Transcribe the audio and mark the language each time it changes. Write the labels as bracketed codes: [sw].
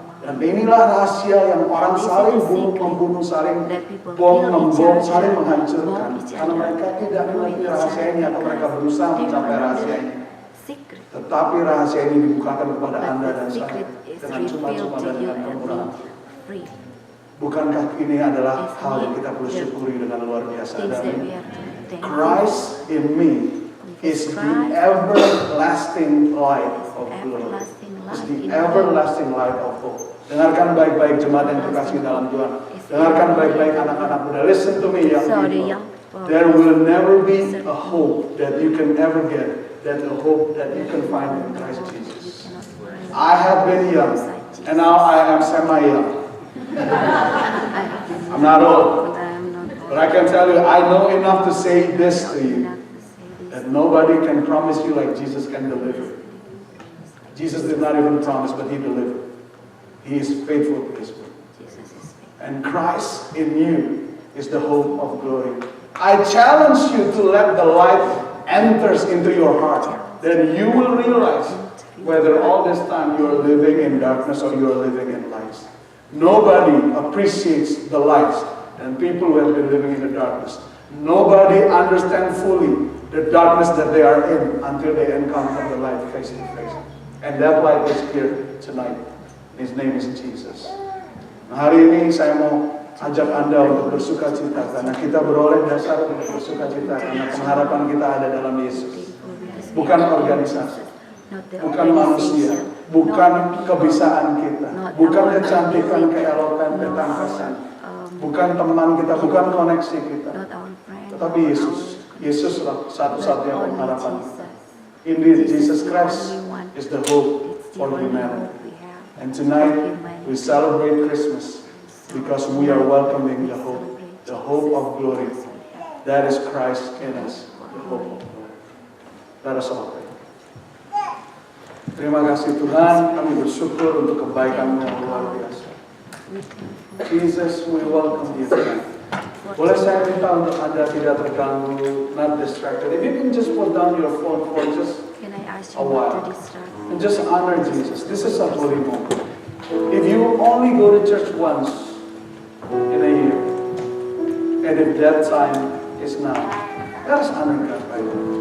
[id] Dan inilah rahasia yang orang saling membunuh, saling membom, saling menghancurkan. Karena mereka tidak mengerti rahasia ini atau mereka berusaha mencapai rahasia ini. Tetapi rahasia ini dibukakan kepada Anda dan saya dengan cuma-cuma dan dengan kemurahan. Bukankah ini adalah hal yang kita perlu syukuri dengan luar biasa? [en] Dan Christ in me is the everlasting light of glory. Is the everlasting light of hope. [id] Dengarkan baik-baik jemaat yang terkasih dalam Tuhan. Dengarkan baik-baik anak-anak muda. [en] Listen to me, young people. There will never be a hope that you can ever get, that a hope that you can find in Christ Jesus. I have been young, and now I am semi-young. I'm not old, but I can tell you, I know enough to say this to you, that nobody can promise you like Jesus can deliver. Jesus did not even promise, but He delivered. He is faithful to His word. And Christ in you is the hope of glory. I challenge you to let the light enters into your heart. Then you will realize whether all this time you are living in darkness or you are living in light. Nobody appreciates the light and people who have been living in the darkness. Nobody understands fully the darkness that they are in until they encounter the light face to face. And that light is here tonight. His name is Jesus. [id] Nah, hari ini saya mau ajak Anda untuk bersuka cita karena kita beroleh dasar untuk bersuka cita karena pengharapan kita ada dalam Yesus. Bukan organisasi, bukan manusia, bukan kebisaan kita, bukan kecantikan, keelokan, ketangkasan, bukan teman kita, bukan koneksi kita, tetapi Yesus. Yesuslah satu-satunya pengharapan kita. [en] Indeed, Jesus Christ is the hope for humanity. And tonight we celebrate Christmas because we are welcoming the hope of glory. That is Christ in us, the hope of glory. Let us all pray. [id] Terima kasih Tuhan, kami bersyukur untuk kebaikan-Mu yang luar biasa. [en] Jesus, we welcome you tonight. [id] Boleh saya minta untuk Anda tidak terganggu, [en] not distracted. If you can just put down your phone for just a while and just honor Jesus. This is a holy moment. If you only go to church once in a year, and if that time is now, let us honor God right now.